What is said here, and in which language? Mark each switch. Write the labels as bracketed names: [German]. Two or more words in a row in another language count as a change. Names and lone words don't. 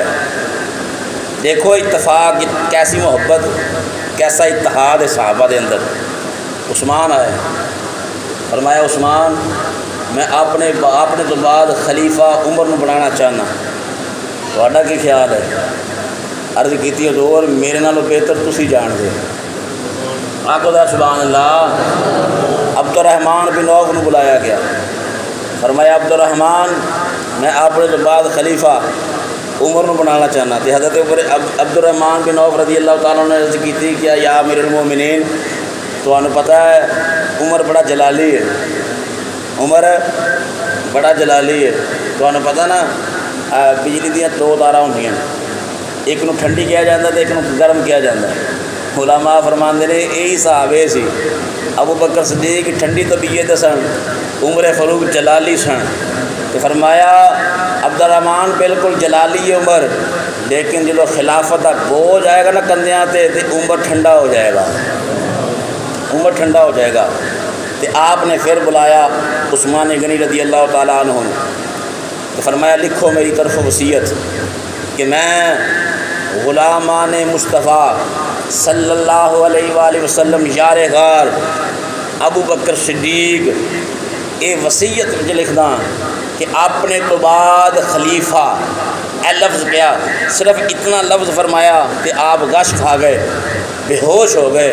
[Urdu] دیکھو اتفاق کیسی محبت، کیسا اتحاد ہے صحابہ دے اندر۔ [Punjabi] عثمان آئے، فرمایا عثمان میں اپنے تو بعد خلیفہ عمر کو بنانا چاہنا، تھوڑا کی خیال ہے؟ عرض کیتی حضور میرے نالوں بہتر تسی جان دے۔ آقا دا [Arabic] سبحان اللہ۔ [Punjabi] عبد الرحمن بن عوف نے بلایا گیا، فرمایا عبد الرحمن میں اپنے تو بعد خلیفہ عمر کو بنانا چاہنا، تو حضرت عبد الرحمن بن عوف [Arabic] رضی اللہ تعالیٰ [Punjabi] نے عرض کی کیا [Arabic] یا امیر المومنین [Punjabi] تو انہوں پتہ ہے عمر بڑا جلالی ہے، عمر بڑا جلالی ہے، تو انہوں پتہ نا بجلی دیاں دو تاراں ہوندیاں، [Urdu] ایک نو ٹھنڈی کیا جاتا ہے ایک نو گرم کیا جاتا ہے۔ [Punjabi] علماء فرماندے نے یہی صحابے سی، ابو بکر صدیق ٹھنڈی طبیعت سن، عمر فاروق جلالی سن، تو فرمایا عبد الرحمن بالکل جلالی عمر، لیکن جلو خلافت کا بوجھ آئے گا نا کندیاں تے عمر ٹھنڈا ہو جائے گا، عمر ٹھنڈا ہو جائے گا۔ [Urdu] تو آپ نے پھر بلایا عثمان غنی [Arabic] رضی اللہ تعالیٰ عنہ، [Urdu] تو فرمایا لکھو میری طرف وصیت کہ میں غلامان مصطفیٰ [Arabic] صلی اللہ علیہ وآلہ وسلم [Urdu] یار غار ابو بکر صدیق یہ وصیت مجھے لکھ دا کہ اپنے تو بعد خلیفہ اے لفظ کیا، صرف اتنا لفظ فرمایا کہ آپ غش کھا گئے، بے ہوش ہو گئے.